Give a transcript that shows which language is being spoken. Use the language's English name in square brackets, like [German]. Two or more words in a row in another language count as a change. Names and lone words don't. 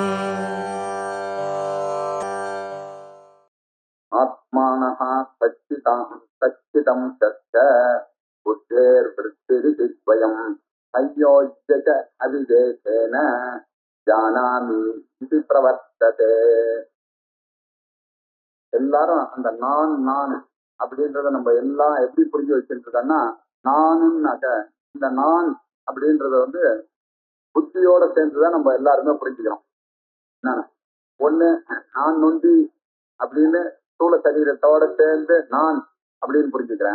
[Sanskrit] आत्मानः सच्चितं तच्च बुद्धेर्वृत्तिरिति द्वयम् संयोज्य च अविवेकेन जानामि इति प्रवर्तते. [Tamil] எல்லாரும் அந்த நான் அப்படின்றத நம்ம எல்லாம் எப்படி புரிஞ்சு வச்சுட்டு இருக்கோம்னா, நானுன்னாக்க இந்த நான் அப்படின்றத புத்தியோட சேர்ந்துதான் நம்ம எல்லாருமே புரிஞ்சுக்கிறோம். ஒண்ணு நான் நொண்டி அப்படின்னு ஸ்தூல சரீரத்தோட சேர்ந்து நான் அப்படின்னு புரிஞ்சுக்கிறேன்.